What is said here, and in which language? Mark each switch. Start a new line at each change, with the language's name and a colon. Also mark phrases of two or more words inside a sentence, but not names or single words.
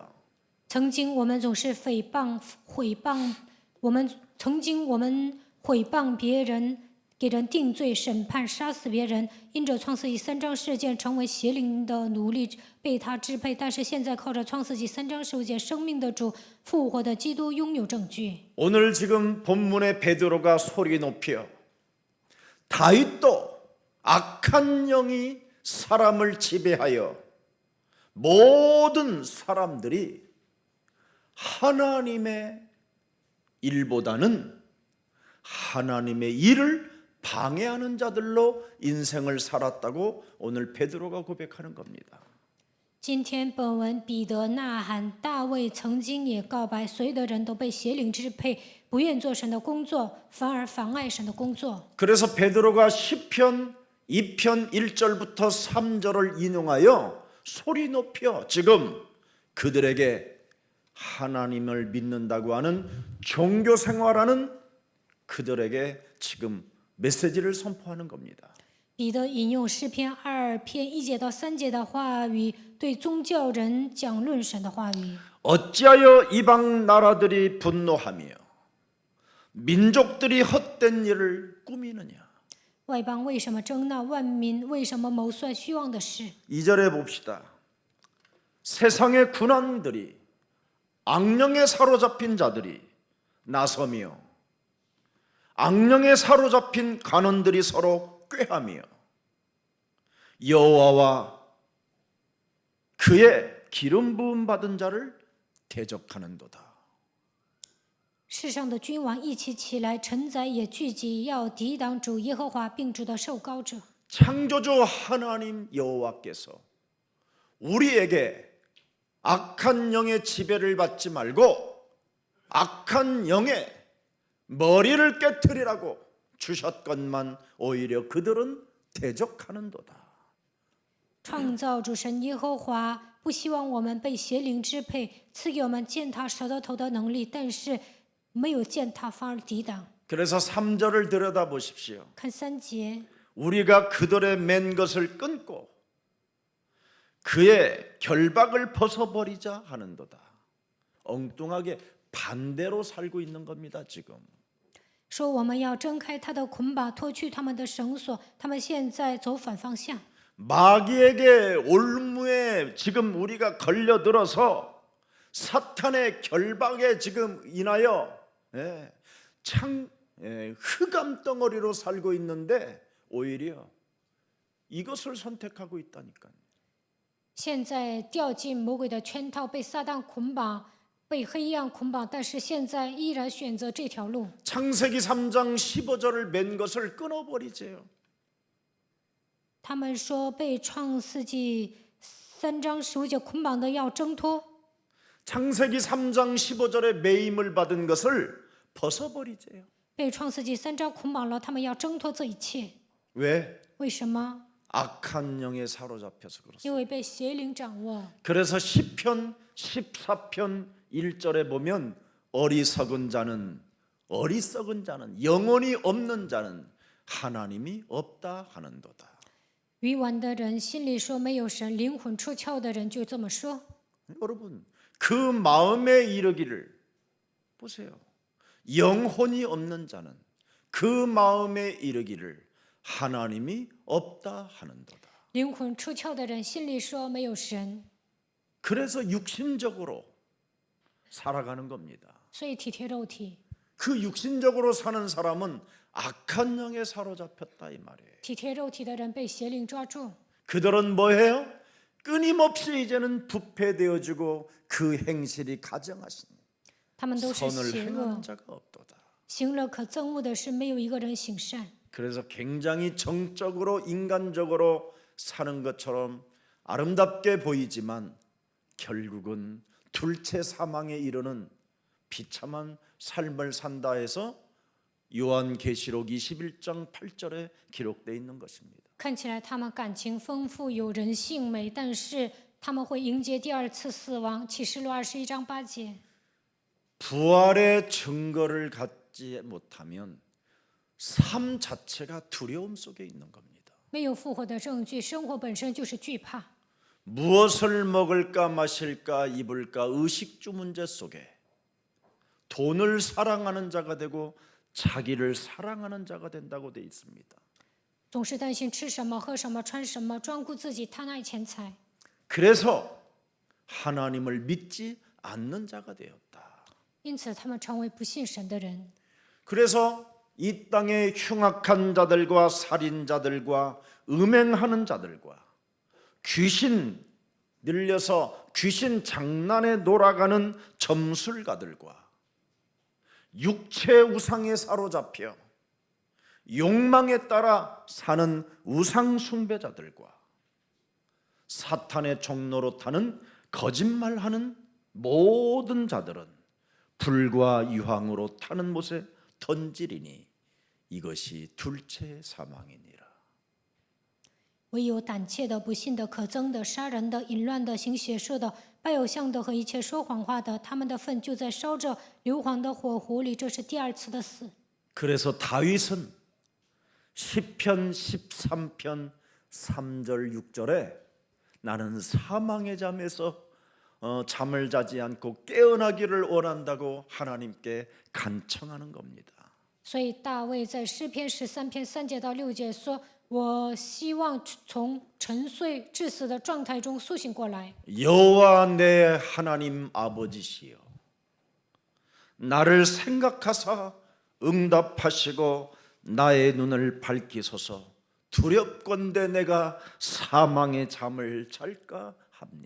Chinese: 曾经我们总是诽谤我们毁谤别人，给人定罪、审判、杀死别人，因着创世纪3章事件成为邪灵的奴隶，被他支配。但是现在靠着创世纪3章15节生命的主、复活的基督拥有证据。
Korean: 오늘 지금 본문의 베드로가 소리 높여 다윗도 악한 영이 사람을 지배하여 모든 사람들이 하나님의 일보다는 하나님의 일을 방해하는 자들로 인생을 살았다고 오늘 베드로가 고백하는 겁니다.
Chinese: 今天本文彼得呐喊，大卫曾经也告白，所有的人都被邪灵支配，不愿做神的工作，反而妨碍神的工作。
Korean: 그래서 베드로가 시편 2편 1절부터 3절을 인용하여 소리 높여 지금 그들에게 하나님을 믿는다고 하는 종교 생활하는 그들에게 지금 메시지를 선포하는 겁니다.
Chinese: 彼得引用诗篇2篇1节到3节的话语，对宗教人讲论神的话语。
Korean: 어찌하여 이방 나라들이 분노하며 민족들이 헛된 일을 꾸미느냐.
Chinese: 外邦为什么争闹？万民为什么谋算虚妄的事？
Korean: 2절에 봅시다. 세상의 군왕들이 악령에 사로잡힌 자들이 나서며 악령에 사로잡힌 간원들이 서로 꾀하며 여호와와 그의 기름 부음 받은 자를 대적하는도다.
Chinese: 世上的君王一起起来，臣宰也聚集，要抵挡主耶和华并主的受膏者。
Korean: 창조주 하나님 여호와께서 우리에게 악한 영의 지배를 받지 말고 악한 영의 머리를 깨트리라고 주셨건만 오히려 그들은 대적하는도다.
Chinese: 创造主神耶和华不希望我们被邪灵支配，赐给我们践踏舌头的能力，但是没有践踏反而抵挡。
Korean: 그래서 3절을 들여다보십시오.
Chinese: 看3节，
Korean: 우리가 그들의 맨 것을 끊고 그의 결박을 벗어버리자 하는도다. 엉뚱하게 반대로 살고 있는 겁니다. 지금.
Chinese: 说我们要挣开他的捆绑，脱去他们的绳索，他们现在走反方向。
Korean: 마귀에게 올무에 지금 우리가 걸려들어서 사탄의 결박에 지금 인하여 흑암 덩어리로 살고 있는데 오히려 이것을 선택하고 있다니까요.
Chinese: 现在掉进魔鬼的圈套，被撒旦捆绑，被黑暗捆绑，但是现在依然选择这条路。
Korean: 창세기 3장 15절을 맨 것을 끊어버리세요.
Chinese: 他们说被创世纪3章15节捆绑的要挣脱，
Korean: 창세기 3장 15절에 매임을 받은 것을 벗어버리세요.
Chinese: 被创世纪3章捆绑了，他们要挣脱这一切。
Korean: 왜?
Chinese: 为什么？
Korean: 악한 영에 사로잡혀서 그렇습니다.
Chinese: 因为被邪灵掌握。
Korean: 그래서 시편 14편 1절에 보면 어리석은 자는 영혼이 없는 자는 하나님이 없다 하는도다.
Chinese: 愚顽的人心里说没有神，灵魂出窍的人就这么说。
Korean: 여러분 그 마음에 이르기를 보세요. 영혼이 없는 자는 그 마음에 이르기를 하나님이 없다 하는도다.
Chinese: 灵魂出窍的人心里说没有神，
Korean: 그래서 육신적으로 살아가는 겁니다.
Chinese: 所以体贴肉体。
Korean: 그 육신적으로 사는 사람은 악한 영에 사로잡혔다 이 말이에요.
Chinese: 体贴肉体的人被邪灵抓住，
Korean: 그들은 뭐해요? 끊임없이 이제는 부패되어지고 그 행실이 가정하시니
Chinese: 他们都是
Korean: 선을
Chinese: 邪恶
Korean: 행하는 ， 자가 없도다.
Chinese: 行了可憎恶的事，没有一个人行善。
Korean: 그래서 굉장히 정적으로 인간적으로 사는 것처럼 아름답게 보이지만 결국은 둘째 사망에 이르는 비참한 삶을 산다 해서 요한계시록 21장 8절에 기록되어 있는 것입니다.
Chinese: 看起来他们感情丰富，有人性美，但是他们会迎接第二次死亡。启示录21章8节。
Korean: 부활의 증거를 갖지 못하면 삶 자체가 두려움 속에 있는 겁니다.
Chinese: 没有复活的证据，生活本身就是惧怕。
Korean: 무엇을 먹을까 마실까 입을까 의식주 문제 속에 돈을 사랑하는 자가 되고 자기를 사랑하는 자가 된다고 되어 있습니다.
Chinese: 总是担心吃什么、喝什么、穿什么，专顾自己，贪爱钱财。
Korean: 그래서 하나님을 믿지 않는 자가 되었다.
Chinese: 因此，他们成为不信神的人。
Korean: 그래서 이 땅의 흉악한 자들과 살인자들과 음행하는 자들과 귀신 늘려서 귀신 장난에 놀아가는 점술가들과 육체 우상에 사로잡혀 욕망에 따라 사는 우상 숭배자들과 사탄의 종로로 타는 거짓말하는 모든 자들은 불과 유황으로 타는 못에 던지리니 이것이 둘째 사망이니라.
Chinese: 唯有胆怯的、不信的、可憎的、杀人的、淫乱的、行邪术的、拜偶像的和一切说谎话的，他们的粪就在烧着硫磺的火湖里，这是第二次的死。
Korean: 그래서 다윗은 시편 13편 3절 6절에 나는 사망의 잠에서 잠을 자지 않고 깨어나기를 원한다고 하나님께 간청하는 겁니다.
Chinese: 所以大卫在诗篇13篇3节到6节说：“我希望从沉睡致死的状态中苏醒过来。
Korean: 여호와 내 하나님 아버지시여 나를 생각하사 응답하시고 나의 눈을 밝히소서 두렵건대 내가 사망의 잠을 잘까 합니다.